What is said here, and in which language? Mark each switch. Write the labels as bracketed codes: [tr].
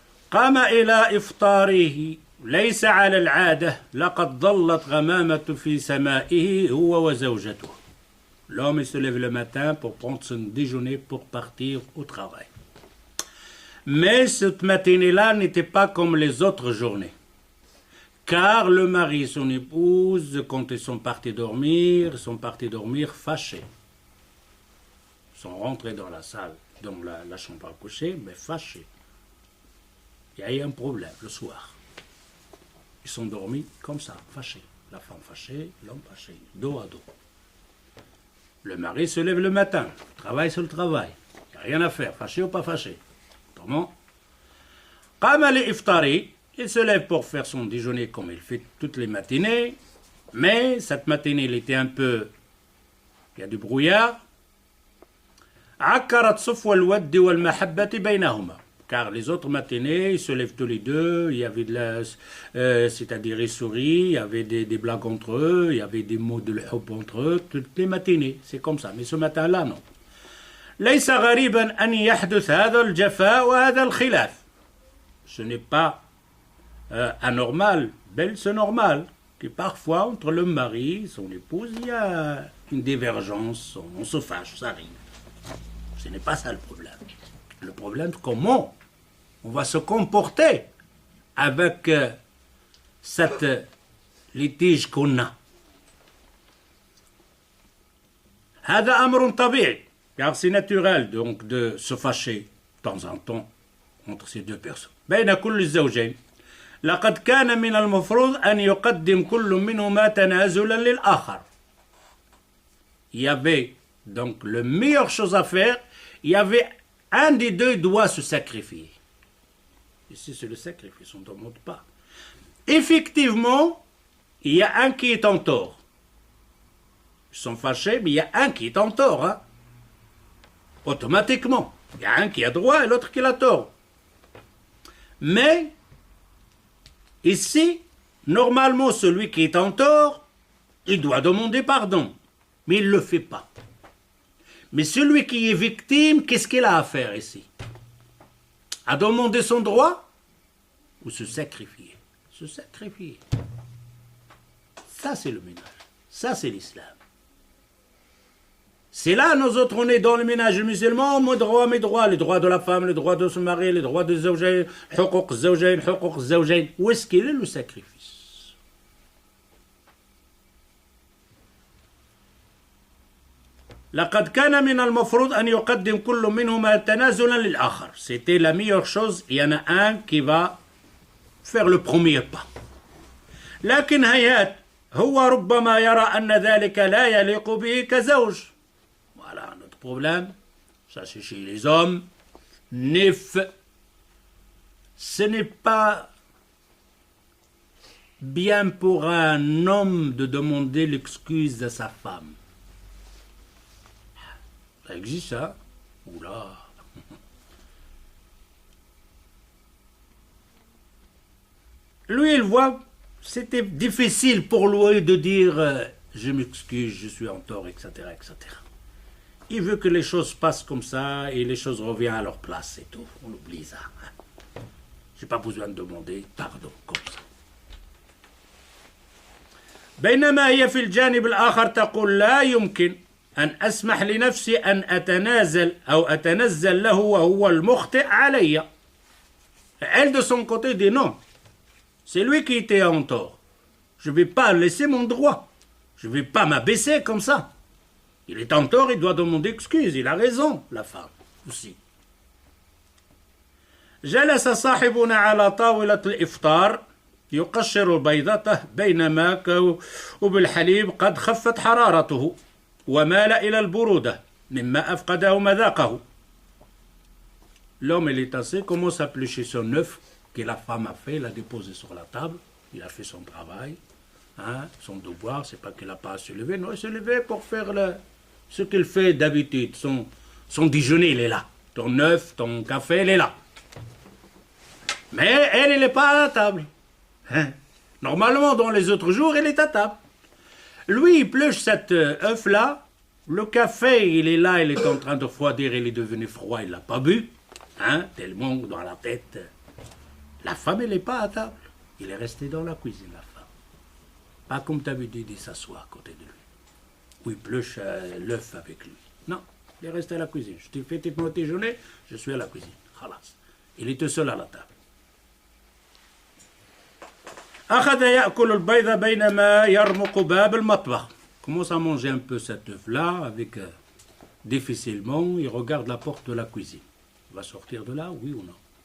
[ar] قام إلى إفطاره ليس على العادة لقد ظلت غمامة في سمائه هو وزوجته. [fr] L'homme il se lève le matin pour prendre son déjeuner pour partir au travail. Mais cette matinée-là n'était pas comme les autres journées. Car le mari et son épouse, quand ils sont partis dormir fâchés. Ils sont rentrés dans la salle, dans la chambre à coucher, mais fâchés. Il y a eu un problème le soir. Ils sont dormis comme ça, fâchés. La femme fâchée, l'homme fâché, dos à dos. Le mari se lève le matin, travaille sur le travail. Il n'y a rien à faire, fâché ou pas fâché. Autrement, [ar] qama li iftari, [fr] il se lève pour faire son déjeuner comme il fait toutes les matinées, mais cette matinée, il était un peu... Il y a du brouillard. [ar] عكرت صفو الود والمحبة بينهما. [fr] Car les autres matinées, ils se lèvent tous les deux, il y avait de la... c'est-à-dire ils sourient, il y avait des blagues entre eux, il y avait des mots de l'hub entre eux, toutes les matinées, c'est comme ça. Mais ce matin-là, non. [ar] ليس غريبا أن يحدث هذا الجفاء وهذا الخلاف. [fr] Ce n'est pas anormal, c'est normal que parfois entre le mari et son épouse, il y a une divergence, on se fâche, ça arrive. Ce n'est pas ça le problème. Le problème, comment on va se comporter avec cette litige qu'on a. [ar] هذا أمر طبيعي, [fr] car c'est naturel donc de se fâcher de temps en temps entre ces deux personnes. [ar] بين كل الزوجين لقد كان من المفروض أن يقدم كل منهما تنازلا للآخر. [fr] Il y avait donc la meilleure chose à faire, il y avait un des deux doit se sacrifier. Ici c'est le sacrifice, on ne demande pas. Effectivement, il y a un qui est en tort. Ils sont fâchés, mais il y a un qui est en tort. Hein. Automatiquement. Il y a un qui a droit et l'autre qui a tort. Mais, ici, normalement, celui qui est en tort, il doit demander pardon. Mais il ne le fait pas. Mais celui qui est victime, qu'est-ce qu'il a à faire ici? À demander son droit ou se sacrifier? Se sacrifier. Ça, c'est le ménage. Ça, c'est l'islam. C'est là, nous autres, on est dans le ménage musulman, mes droits, les droits de la femme, les droits de se marier, les droits des zawjayn, [ar] huquq zawjayn, huquq zawjayn. [fr] Où est-ce qu'il est le sacrifice? [ar] لقد كان من المفروض أن يقدم كل منهما تنازلا للآخر. [fr] C'était la meilleure chose. Il y en a un qui va faire le premier pas. [ar] لكن هيهات هو ربما يرى أن ذلك لا يليق به كزوج. [fr] Voilà notre problème. Ça c'est chez les hommes. Nif. Ce n'est pas bien pour un homme de demander l'excuse à sa femme. Ça existe, ça? Oula! Lui, il voit, c'était difficile pour lui de dire je m'excuse, je suis en tort, etc., etc. Il veut que les choses passent comme ça et les choses reviennent à leur place, c'est tout. On oublie ça. J'ai pas besoin de demander pardon comme ça. [ar] بينما هي في الجانب الآخر تقول لا يمكن أن أسمح لنفسي أن أتنزل له وهو المخطئ علي. [fr] Elle de son côté dit non. C'est lui qui était en tort. Je ne vais pas laisser mon droit. Je ne vais pas m'abaisser comme ça. Il est en tort, il doit demander excuse. Il a raison, la femme aussi. [ar] جلس صاحبنا على طاولة الإفطار يقشر بيضته بينما وبالحليب قد خفت حرارته ومال إلى البرودة مما أفقده مذاقه. [fr] L'homme, il est assis, commence à éplucher son œuf que la femme a fait, l'a déposé sur la table, il a fait son travail, hein, son devoir, c'est pas qu'il n'a pas à se lever, non, il se levait pour faire ce qu'il fait d'habitude, son déjeuner, il est là, ton œuf, ton café, il est là. Mais elle n'est pas à la table. Hein. Normalement, dans les autres jours, elle est à table. Lui, il pluche cet œuf-là, le café, il est là, il est en train de refroidir, il est devenu froid, il l'a pas bu, hein, tellement dans la tête. La femme, elle n'est pas à table. Il est resté dans la cuisine, la femme. Pas comme tu avais dit de s'asseoir à côté de lui. Ou il pluche l'œuf avec lui. Non, il est resté à la cuisine. Je t'ai fait mon déjeuner, je suis à la cuisine. Khalas. Il était seul à la table. [ar] أخذ يأكل البيض بينما يرمق باب المطبخ. [fr] Commence à manger un peu cet œuf-là avec difficilement. Il regarde la porte de la cuisine. Il va sortir de là, oui ou non?